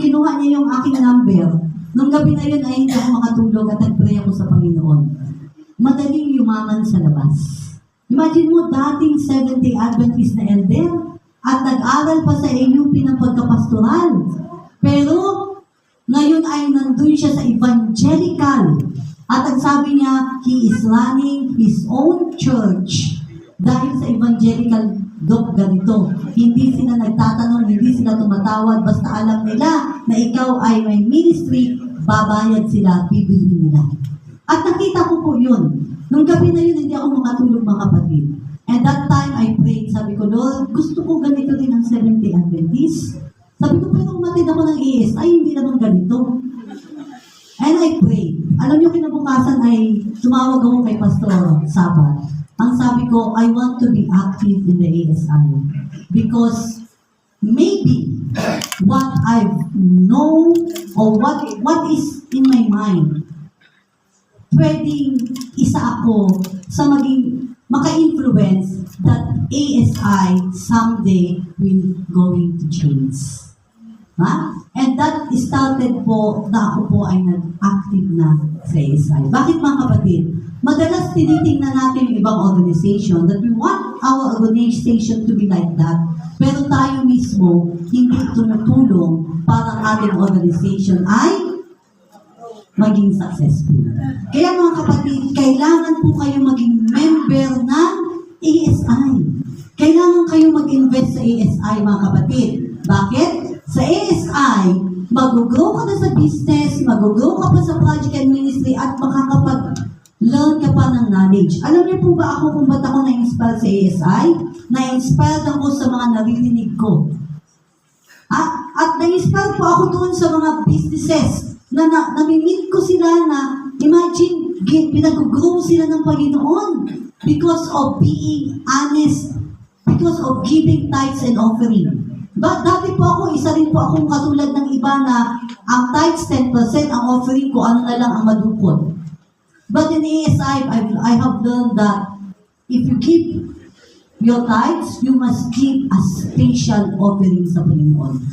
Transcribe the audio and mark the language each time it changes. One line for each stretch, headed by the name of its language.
Filipino: Kinuha niya yung aking number. Nung gabi na yun ay hindi ako makatulog at nag-pray ako sa Panginoon. Madaling yumaman sa labas. Imagine mo, dating Seventh-day Adventist na elder at nag-aral pa sa AUP ng pagkapastoral. Pero, ngayon ay nandun siya sa evangelical. At ang sabi niya,
English: he is running his own church.
Filipino: Dahil sa evangelical, Dok, ganito. Hindi sila nagtatanong, hindi sila tumatawad. Basta alam nila na ikaw ay may ministry, babayad sila, bibili nila. At nakita ko po yun. Nung gabi na yun, hindi ako makatulog mga kapatid.
English: And that time, I prayed.
Filipino: Sabi ko, Lord, gusto ko ganito din ang Seventh-day Adventist. Sabi ko, pero umatid ako ng AS, ay hindi naman ganito.
English: And I prayed.
Filipino: Alam niyo, kinabukasan ay tumawag ako kay Pastor Sabat. Ang sabi ko,
English: I want to be active in the ASI. Because maybe what I know or what is in my mind,
Filipino: pwedeng isa ako sa maging maka-influence
English: that ASI someday will going to change. Ha?
Filipino: And that started po na ako po ay nag-active na sa ASI. Bakit mga kapatid? Madalas tinitingnan natin yung ibang
English: organization that we want our organization to be like that.
Filipino: Pero tayo mismo hindi tumutulong para ang ating organization ay maging successful. Kaya mga kapatid, kailangan po kayo maging member ng ASI. Kailangan kayo mag-invest sa ASI mga kapatid. Bakit? Sa ASI, mag-grow ka na sa business, mag-grow ka pa sa project and ministry, at makakapag-learn ka pa ng knowledge. Alam niyo po ba ako kung ba't ako na-inspire sa ASI? Na-inspired ako sa mga naririnig ko. At na-inspire po ako doon sa mga businesses na nami-meet ko sila na, imagine, pinag-grow sila ng Panginoon
English: because of being honest, because of giving tithes and offering.
Filipino: But dati po ako, isa rin po akong katulad ng iba na ang tithes 10%, ang offering ko, ano na lang ang madukot.
English: But in ASI, I have learned that if you give your tithes, you must give a special offering
Filipino: sa Panginoon.